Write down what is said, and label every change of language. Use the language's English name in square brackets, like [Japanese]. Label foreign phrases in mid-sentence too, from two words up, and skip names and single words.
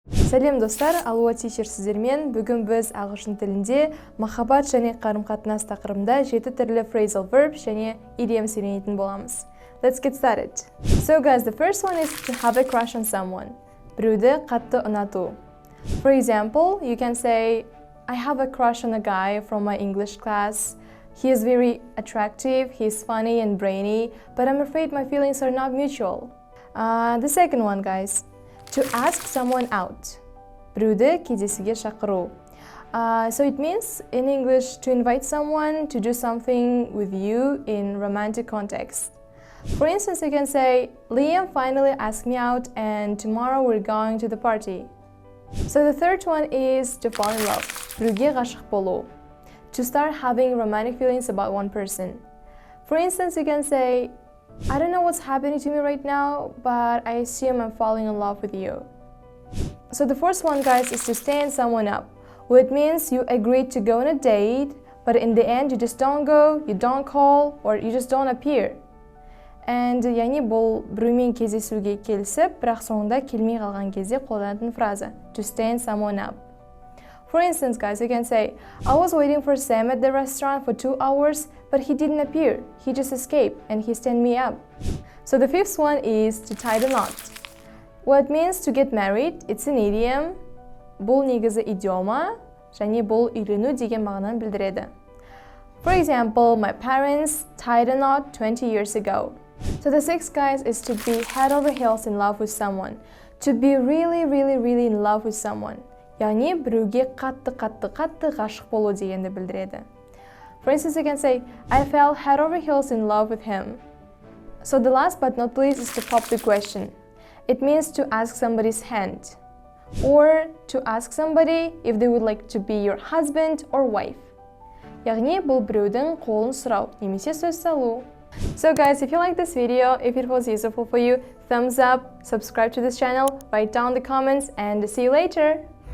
[Kazakh] Сәлем достар, алуа тичер сіздермен. Бүгін біз ағылшын тілінде махаббат және қарым-қатынас тақырыбында 7 түрлі [English] phrasal verbs [Kazakh] және idioms үйренетін боламыз. [English] Let's get started. So guys, the first one is to have a crush on someone. [Kazakh] Біреуді қатты ұнату. [English] For example, you can say, I have a crush on a guy from my English class. He is very attractive, he is funny and brainy, but I'm afraid my feelings are not mutual. The second one, guys. To ask someone out. [Kazakh] Біреуді кездесуге шақыру. [English] So it means in English to invite someone to do something with you in romantic context. For instance, you can say, Liam finally asked me out and tomorrow we're going to the party. So the third one is to fall in love. [Kazakh] Біреуге ғашық болу. [English] To start having romantic feelings about one person. For instance, you can say, I don't know what's happening to me right now, but I assume I'm falling in love with you. So the first one, guys, is to stand someone up. Which means you agreed to go on a date, but in the end you just don't go, you don't call, or you just don't appear. [Kazakh] And яғни бұл біреумен кездесуге келісіп, бірақ соңында келмей қалған кезде қолданатын фраза. [English] To stand someone up. For instance, guys, you can say, I was waiting for Sam at the restaurant for 2 hours, but he didn't appear. He just escaped and he stand me up. So the fifth one is to tie the knot. What it means to get married, it's an idiom. [Kazakh] Бұл негізі идиома, және бұл үйрену деген мағынаны білдіреді. [English] For example, my parents tied a knot 20 years ago. So the sixth, guys, is to be head over heels in love with someone. To be really in love with someone. [Kazakh] Яғни біреуге қатты ғашық болу дегенді білдіреді. [English] For instance, you can say, I fell head over heels in love with him. So the last but not least is to pop the question. It means to ask somebody's hand. Or to ask somebody if they would like to be your husband or wife. [Kazakh] Яғни бұл біреудің қолын сұрау, немесе сөз салу. [English] So guys, if you like this video, if it was useful for you, thumbs up, subscribe to this channel, write down the comments, and see you later!